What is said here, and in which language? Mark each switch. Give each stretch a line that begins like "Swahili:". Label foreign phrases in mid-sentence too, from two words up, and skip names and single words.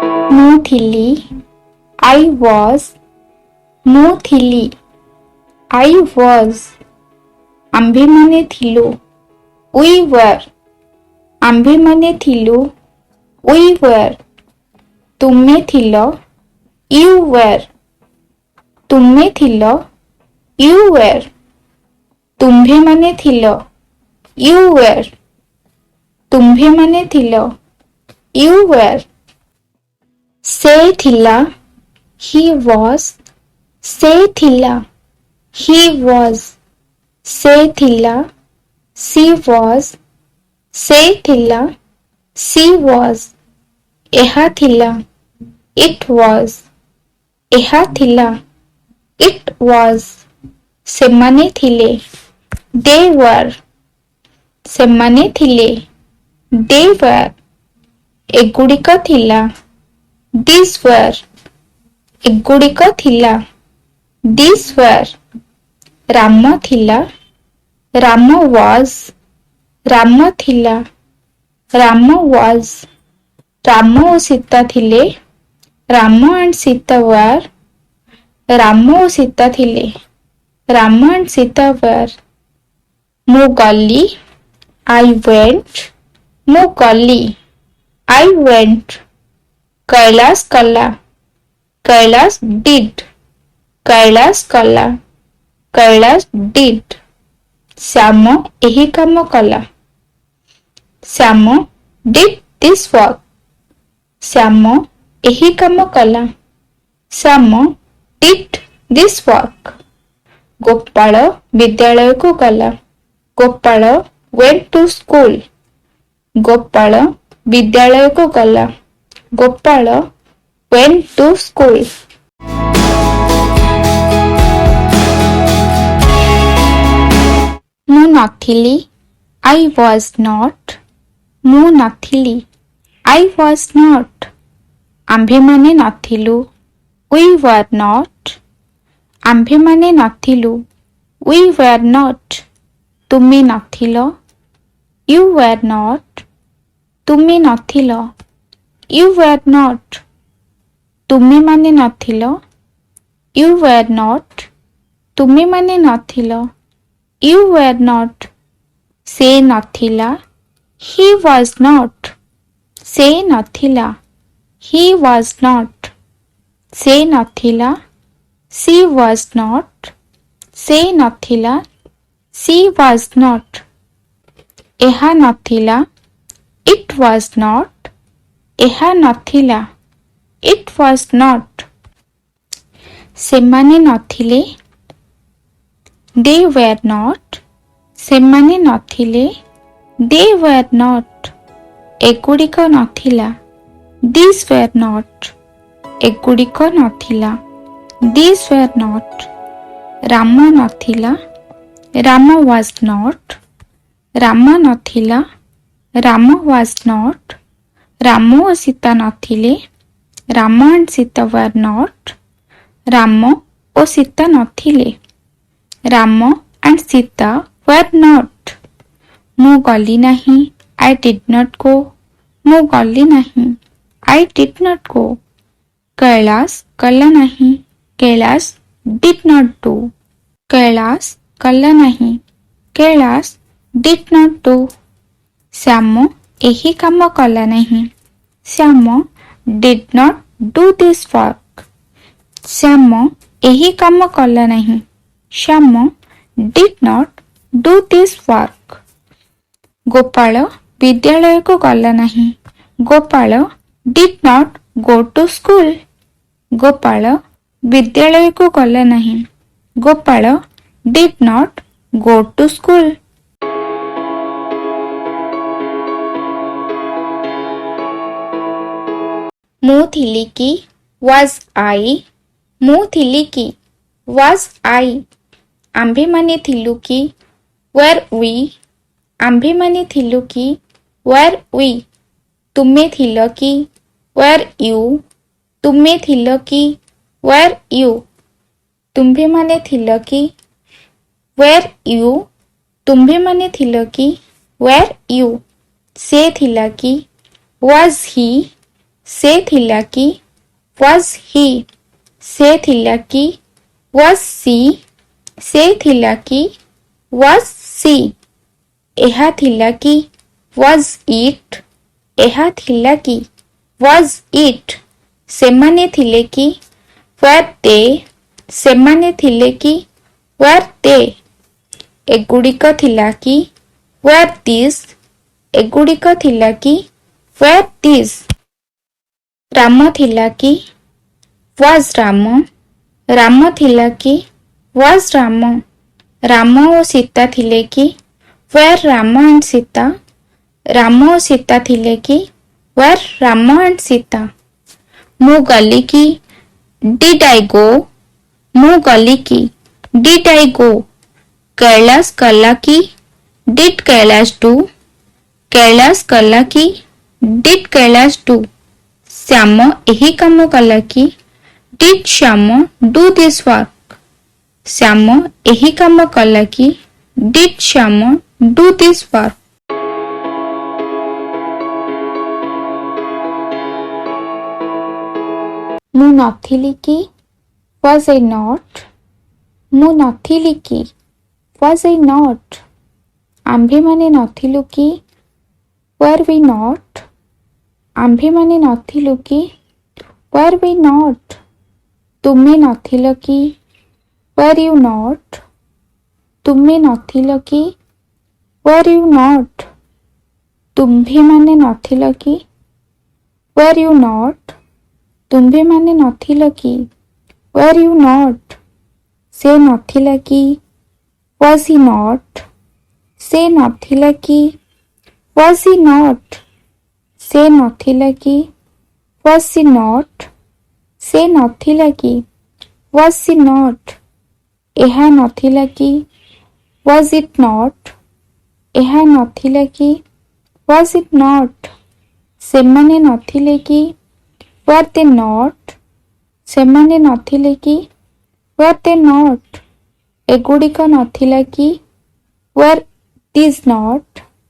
Odia: ମୁଁ ଥିଲି
English: I was,
Odia: ମୁଁ ଥିଲି
English: I was,
Odia: ଆମ୍ଭେମାନେ ଥିଲୁ
English: we were,
Odia: ଆମ୍ଭେମାନେ ଥିଲୁ
English: we were,
Odia: ତୁମେ ଥିଲ
English: you were,
Odia: ତୁମେ ଥିଲ
English: you were,
Odia: ତୁମ୍ଭେମାନେ ଥିଲ
English: you were,
Odia: ତୁମ୍ଭେମାନେ ଥିଲ
English: you were,
Odia: ସେ ଥିଲା
English: he was,
Odia: ସେ ଥିଲା
English: he was,
Odia: ସେ ଥିଲା
English: she was,
Odia: ସେ ଥିଲା
English: she was,
Odia: ଏହା ଥିଲା
English: it was,
Odia: ଏହା ଥିଲା
English: it was,
Odia: ସେମାନେ ଥିଲେ
English: they were,
Odia: ସେମାନେ ଥିଲେ
English: they were,
Odia: ଏଗୁଡ଼ିକ ଥିଲା
English: these were,
Odia: ଏଗୁଡ଼ିକ ଥିଲା
English: these were,
Odia: ରାମ ଥିଲା ରାମ was, ରାମ ଥିଲା ରାମ was, ରାମ ଓ ସୀତା ଥିଲେ
English: ରାମ and ସୀତା were,
Odia: ରାମ ଓ ସୀତା ଥିଲେ
English: ରାମ and ସୀତା were,
Odia: ମୁଁ ଗଲି
English: I went,
Odia: ମୁଁ ଗଲି
English: I went,
Odia: କୈଳାସ କଲା କୈଳାସ did, କୈଳାସ କଲା କୈଳାସ did, ଶ୍ୟାମ ଏହି କାମ କଲା
English: ଶ୍ୟାମ did this work,
Odia: ଶ୍ୟାମ ଏହି କାମ କଲା ଶ୍ୟାମ
English: did this work, ଗୋପାଳ
Odia: ବିଦ୍ୟାଳୟକୁ ଗଲା
English: ଗୋପାଳ went to school, ଗୋପାଳ
Odia: ବିଦ୍ୟାଳୟକୁ ଗଲା
English: ଗୋପାଳ went to school,
Odia: ମୁଁ ନଥିଲି
English: I was not,
Odia: ମୁଁ ନଥିଲି
English: I was not,
Odia: ଆମ୍ଭେମାନେ ନଥିଲୁ
English: we were not,
Odia: ଆମ୍ଭେମାନେ ନଥିଲୁ
English: we were not,
Odia: ତୁମେ ନଥିଲ
English: you were not,
Odia: ତୁମେ ନଥିଲ
English: you were not,
Odia: ତୁମେମାନେ ନଥିଲ
English: you were not,
Odia: ତୁମେମାନେ ନଥିଲ
English: you were not,
Odia: ସେ ନଥିଲା
English: he was not,
Odia: ସେ ନଥିଲା
English: he was not,
Odia: ସେ ନଥିଲା
English: she was not,
Odia: ସେ ନଥିଲା
English: she was not,
Odia: ଏହା ନଥିଲା
English: it was not,
Odia: ଏହା ନଥିଲା
English: it was not,
Odia: ସେମାନେ ନଥିଲେ
English: they were not,
Odia: ସେମାନେ ନଥିଲେ
English: they were not,
Odia: ଏଗୁଡ଼ିକ ନଥିଲା
English: these were not,
Odia: ଏଗୁଡ଼ିକ ନଥିଲା
English: these were not,
Odia: ରାମ ନଥିଲା
English: ରାମ was not,
Odia: ରାମ ନଥିଲା ରାମ was
English: not,
Odia: ରାମ ଓ ସୀତା ନଥିଲେ
English: ରାମ and ସୀତା were not,
Odia: ରାମ ଓ ସୀତା ନଥିଲେ
English: ରାମ and ସୀତା were not,
Odia: ମୁଁ ଗଲି ନାହିଁ
English: I did not go,
Odia: ମୁଁ ଗଲି ନାହିଁ
English: I did not go,
Odia: କୈଳାସ କଲା ନାହିଁ
English: କୈଳାସ did not do,
Odia: କୈଳାସ କଲା ନାହିଁ
English: କୈଳାସ did not do,
Odia: ଶ୍ୟାମ ଏହି କାମ କଲା ନାହିଁ
English: ଶ୍ୟାମ did not do this work,
Odia: ଶ୍ୟାମ ଏହି କାମ କଲା ନାହିଁ
English: ଶ୍ୟାମ did not do this work,
Odia: ଗୋପାଳ ବିଦ୍ୟାଳୟକୁ ଗଲା ନାହିଁ
English: ଗୋପାଳ did not go to school,
Odia: ଗୋପାଳ ବିଦ୍ୟାଳୟକୁ ଗଲା ନାହିଁ
English: ଗୋପାଳ did not go to school,
Odia: ମୁଁ ଥିଲି କି
English: was I,
Odia: ମୁଁ ଥିଲି କି
English: was I,
Odia: ଆମ୍ଭେମାନେ ଥିଲୁ
English: କି were we,
Odia: ଆମ୍ଭେମାନେ ଥିଲୁ କି
English: were we,
Odia: ତୁମେ ଥିଲ କି
English: were you,
Odia: ତୁମେ ଥିଲ କି
English: were you,
Odia: ତୁମ୍ଭେମାନେ ଥିଲ କି
English: were you,
Odia: ତୁମ୍ଭେମାନେ ଥିଲ କି
English: were you,
Odia: ସେ ଥିଲା କି
English: was he,
Odia: ସେ ଥିଲା କି
English: was he
Odia: ସେ ଥିଲା କି
English: was she
Odia: ସେ ଥିଲା କି
English: was she
Odia: ଏହା ଥିଲା କି
English: was it
Odia: ଏହା ଥିଲା କି
English: was it
Odia: ସେମାନେ ଥିଲେ କି
English: were they
Odia: ସେମାନେ ଥିଲେ କି
English: were they
Odia: ଏଗୁଡ଼ିକ ଥିଲା କି
English: were these
Odia: ଏଗୁଡ଼ିକ ଥିଲା କି
English: were these
Odia: ରାମ ଥିଲା କି
English: was ରାମ
Odia: ରାମ ଥିଲା କି
English: was ରାମ
Odia: ରାମ ଓ ସୀତା ଥିଲେ କି
English: were ରାମ and ସୀତା
Odia: ରାମ ଓ ସୀତା ଥିଲେ କି
English: were ରାମ and ସୀତା
Odia: ମୁଁ ଗଲି କି
English: did I go
Odia: ମୁଁ ଗଲି କି
English: did I go
Odia: କୈଳାସ କଲା କି
English: did कैलाश do
Odia: କୈଳାସ କଲା କି
English: did कैलाश do
Odia: ଶ୍ୟାମ ଏହି କାମ କଲା କି
English: did श्याम do this work
Odia: ଶ୍ୟାମ ଏହି କାମ କଲା କି
English: did श्याम do this work
Odia: ମୁଁ ନଥିଲି କି
English: was I not
Odia: ମୁଁ ନଥିଲି କି
English: was I not
Odia: ଆମ୍ଭେମାନେ ନଥିଲୁ କି
English: were we not
Odia: ଆମ୍ଭେମାନେ ନଥିଲୁ କି
English: were we not
Odia: ତୁମେ ନଥିଲ କି
English: were you not
Odia: ତୁମେ ନଥିଲ କି
English: were you not
Odia: ତୁମ୍ଭେମାନେ ନଥିଲ କି
English: were you not
Odia: ତୁମ୍ଭେମାନେ ନଥିଲ କି
English: were you not
Odia: ସେ ନଥିଲା କି
English: was he not
Odia: ସେ ନଥିଲା କି was
English: he not
Odia: ସେ ନଥିଲା କି
English: was he not
Odia: ସେ ନଥିଲା କି
English: was he not
Odia: ଏହା ନଥିଲା କି
English: was it not
Odia: ଏହା ନଥିଲା କି
English: was it not
Odia: ସେମାନେ ନଥିଲେ କି
English: were they not
Odia: ସେମାନେ ନଥିଲେ କି
English: were they not
Odia: ଏଗୁଡ଼ିକ ନଥିଲା କି
English: were these not